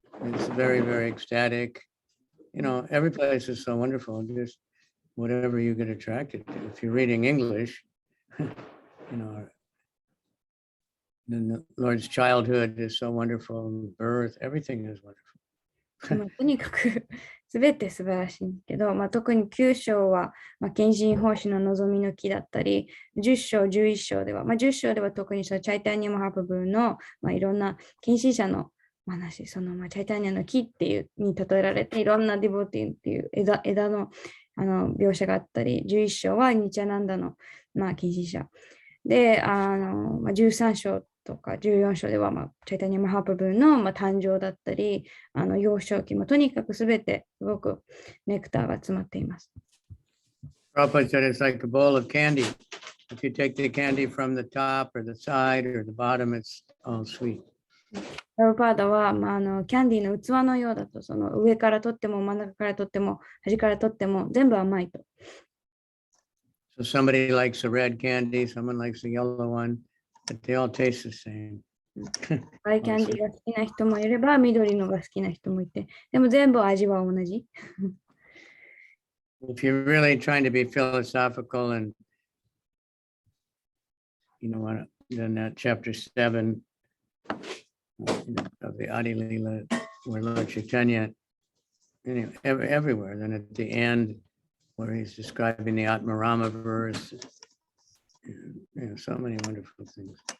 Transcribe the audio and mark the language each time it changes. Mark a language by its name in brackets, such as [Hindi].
[English] It's very, very ecstatic. Every place is so wonderful, just whatever you get attracted to. If you're reading English, then the Lord's childhood is so wonderful, birth, everything is wonderful. [Japanese] とにかくすべて素晴らしいんですけど、特に9章は、献身奉仕の望みの木だったり、10章、11章では、10章では特にチャイタニア・マハプブーの、いろんな献身者の話、チャイタニアの木っていうに例えられて、いろんなディボティっていう枝の描写があったり、11章はニチャナンダの、献身者。で、13章とか14章では、チャイタニア・マハプブーの、誕生だったり、幼少期、とにかくすべてすごくネクターが詰まっています。 [English] Prabhupada said it's like a bowl of candy. If you take the candy from the top or the side or the bottom, it's all sweet. [Japanese] プラブパーダは、キャンディーの器のようだと、その上から取っても真ん中から取っても端から取っても全部甘いと。 [English] So somebody likes a red candy, someone likes a yellow one, but they all taste the same. [Japanese] 赤いキャンディーが好きな人もいれば、緑のが好きな人もいて、でも全部味は同じ。 [English] If you're really trying to be philosophical and, then that chapter 7 of the Adi Lila, where Lord Chaitanya, everywhere, then at the end, where he's describing the Atmarama verse, so many wonderful things.